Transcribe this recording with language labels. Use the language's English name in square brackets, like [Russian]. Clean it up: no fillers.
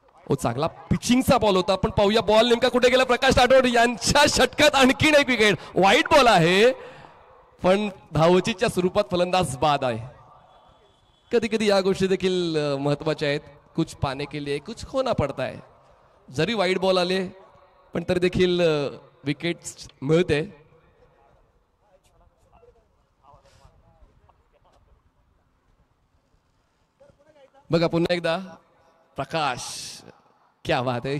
[Marathi] ओ चांगला पिचिंगचा बॉल होता. पण पाहूया बॉल नेमका कुठे गेला. प्रकाश राठोड यांच्या षटकात आणखीन एक विकेट. वाईट बॉल आहे पण धावचीच्या स्वरूपात फलंदाज बाद आहे. कधी कधी या गोष्टी देखील महत्वाच्या आहेत. [Hindi] कुछ पाने के लिए कुछ खोना पडता है. [Marathi] जरी वाईट बॉल आले पण तरी देखील विकेट मिळते. बघा पुन्हा एकदा प्रकाश. [Hindi] क्या बात [Marathi] आहे.